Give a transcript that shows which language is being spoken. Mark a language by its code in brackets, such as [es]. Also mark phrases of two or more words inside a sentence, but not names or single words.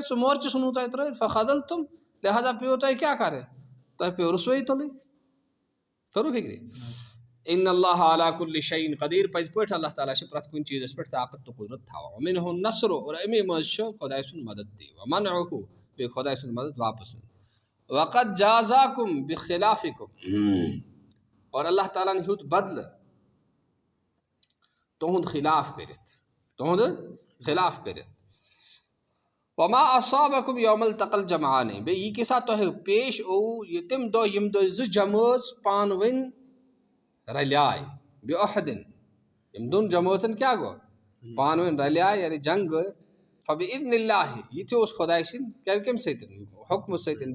[ks] سُہ مورچہٕ ژھٕنوُ تۄہہِ ترٲیِتھ فخذلتم لہذا پیٚوٕ تۄہہِ کیٛاہ کَرٕنۍ تۄہہِ پیٚوٕ رسوٲیی تُلٕنۍ توٚروٕ فِکرِ [ar] ان اللہ علی کُلہِ شیء قدیٖر [ks] پٔزۍ پٲٹھۍ اللہ تعالیٰ چھِ پرٛٮ۪تھ کُنہِ چیٖزس پٮ۪ٹھ طاقت تہٕ قُدرت تھاوان [ar] ومنہ النصر [ks] اور امی منٛز چھُ خۄداے سُنٛد مدد تہِ ومنعہ بیٚیہِ خۄداے سُنٛد مدد واپس نیُن [ar] وقد جازاکم بخلافکم [ks] اور اللہ تعالیٰ ہن ہیوٚت بدلہٕ تُہُنٛد خلاف کٔرِتھ [ar] وما اصابکم یوم التقى الجمعان [ks] بیٚیہِ یہِ کیٛاہ سا تۄہہِ پیش اووُ یہِ تِم دۄہ یِم دۄہ 2 جمٲژ پانہٕ ؤنۍ رلیاے بعہدٍ یِم 2 جمٲژن کیٛاہ گوٚو پانہٕ ؤنۍ رلیاے یعنی جنگ گٔے [ar] فبإذن اللہ [ks] یہِ تہِ اوس خۄداے سٕنٛدۍ کَمہِ سۭتۍ حُکمہٕ سۭتۍ